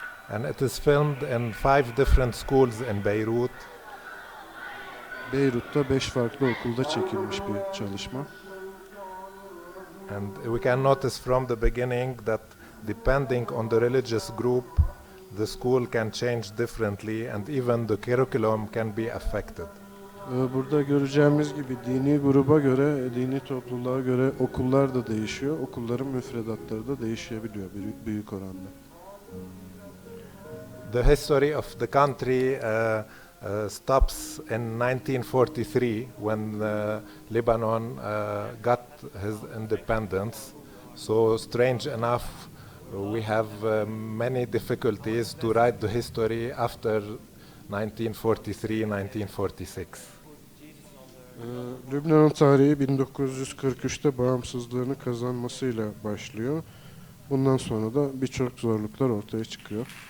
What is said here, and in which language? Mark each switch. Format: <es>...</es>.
<en>And it is filmed in 5 different schools in Beirut.</en> <tr>Beyrut'ta 5 farklı okulda çekilmiş bir çalışma.</tr> <en>And we can notice from the beginning that depending on the religious group, the school can change differently and even the curriculum can be affected.</en> <tr>Burada göreceğimiz gibi dini gruba göre, dini topluluğa göre okullar da değişiyor. Okulların müfredatları da değişebiliyor büyük oranda.</tr> <en>The history of the country stops in 1943 when Lebanon got his independence. So strange enough, we have many difficulties to write the history after 1943-1946.</en> <tr>Lübnan'ın tarihi 1943'te bağımsızlığını kazanmasıyla başlıyor. Bundan sonra da birçok zorluklar ortaya çıkıyor.</tr>